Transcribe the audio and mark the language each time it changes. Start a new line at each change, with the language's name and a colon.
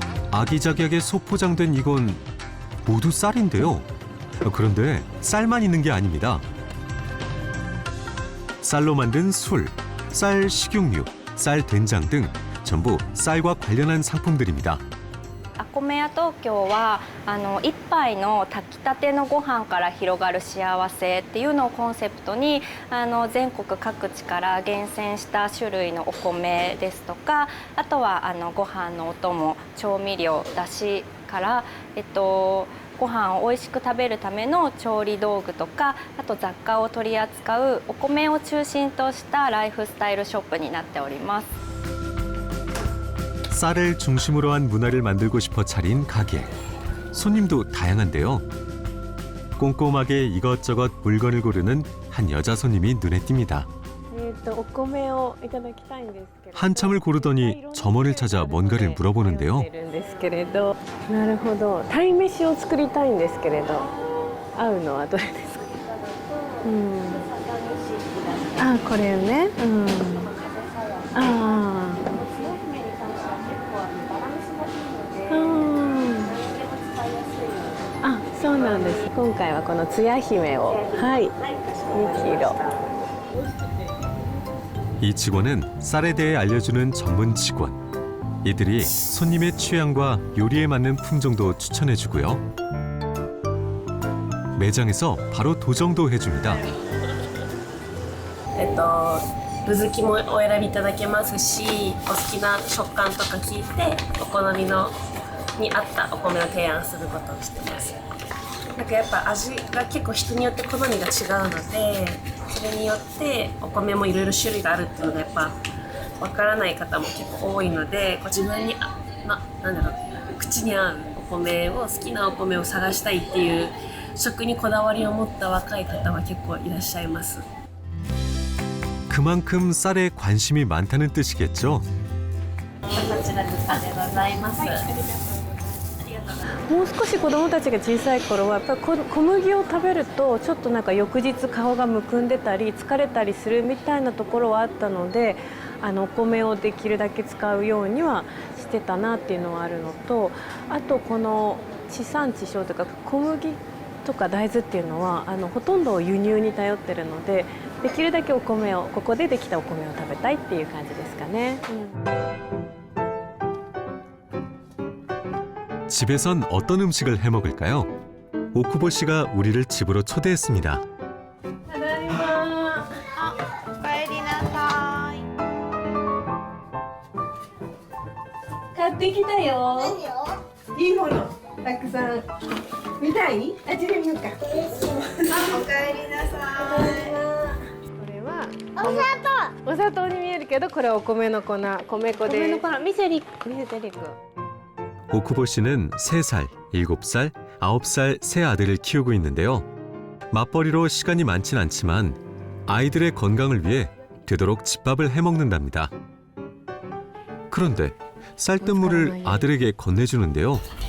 Korean: 아기자기하게 소포장된 이건 모두 쌀인데요. 그런데 쌀만 있는 게 아닙니다. 쌀로 만든 술, 쌀 식용유, 쌀 된장 등 전부 쌀과 관련한 상품들입니다.
Japanese: アコメ屋東京は一杯の炊きたてのご飯から広がる幸せっていうのをコンセプトに全国各地から厳選した種類のお米ですとか、あとはご飯のお供、調味料、だしからご飯を美味しく食べるための調理道具とか、あと雑貨を取り扱うお米を中心としたライフスタイルショップになっております。
Korean: 쌀을 중심으로 한 문화를 만들고 싶어 차린 가게. 손님도 다양한데요. 꼼꼼하게 이것저것 물건을 고르는 한 여자 손님이 눈에 띕니다. 한참을 고르더니 점원을 찾아 뭔가를 물어보는데요.
Japanese: なるほど。鯛めしを作りたいんですけれど、合うのはどれですか？あ、これね。そうなんです。今回はこのつや姫を、はい、2キロ。
Korean: 이 직원은 쌀에 대해 알려주는 전문 직원. 이들이 손님의 취향과 요리에 맞는 품종도 추천해주고요. 매장에서 바로 도정도 해줍니다.
Japanese: ルズキもお選びいただけますし、お好きな食感とか聞いてお好みのに合ったお米を提案することをしてます。なんかやっぱ味が結構人によって好みが違うので、それによってお米もいろいろ種類があるっていうのがやっぱわからない方も結構多いので、自分になんだろう、口に合うお米を好きなお米を探したいっていう食にこだわりを持った若い方は結構いらっしゃいます。
Korean: 그만큼 쌀에 관심이 많다는 뜻이겠죠.
Japanese: こちらでございます。もう少し子どもたちが小さい頃はやっぱり小麦を食べるとちょっとなんか翌日顔がむくんでたり疲れたりするみたいなところはあったので、お米をできるだけ使うようにはしてたなっていうのはあるのと、あとこの地産地消というか小麦とか大豆っていうのはほとんど輸入に頼ってるので、できるだけお米をここでできたお米を食べたいっていう感じですかね。
Korean: 집에선 어떤 음식을 해 먹을까요? 오쿠보 씨가 우리를 집으로 초대했습니다.
Japanese: ただいま。おかえりなさい。買ってきたよ。いいものたくさん。見たい？あっちで見ようか。おかえりなさい。これはお砂糖に見えるけど、これはお米の粉、米粉です。米の粉、見せてリク。
Korean: 오쿠보 씨는 3살, 7살, 9살 세 아들을 키우고 있는데요. 맞벌이로 시간이 많진 않지만 아이들의 건강을 위해 되도록 집밥을 해먹는답니다. 그런데 쌀뜨물을 아들에게 건네주는데요.